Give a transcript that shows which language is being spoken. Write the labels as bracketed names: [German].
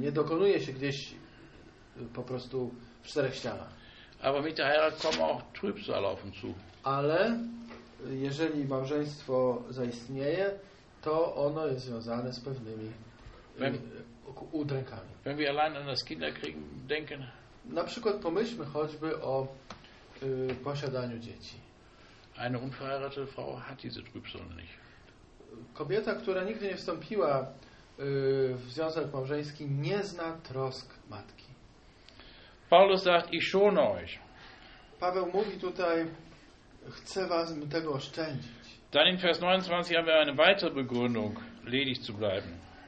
[Polish] Nie dokonuje się gdzieś po prostu w czterech ścianach. [German] Aber mit der Heirat kommen auch Trübsal auf uns zu. [Polish] Ale jeżeli małżeństwo zaistnieje, to ono jest związane z pewnymi udrękami. [German] Wenn wir allein an das Kinderkriegen denken. [Polish] Na przykład pomyślmy choćby o posiadaniu dzieci. [German] Eine unverheiratete Frau hat diese Trübsal nicht. [Polish] Kobieta, która nigdy nie wstąpiła w związek małżeński, nie zna trosk matki. [German] Paulus sagt, ich schone euch. [Polish] Paweł mówi tutaj, chcę was tego oszczędzić. [German] Dann in Vers 29 haben wir eine weitere Begründung, ledig zu bleiben.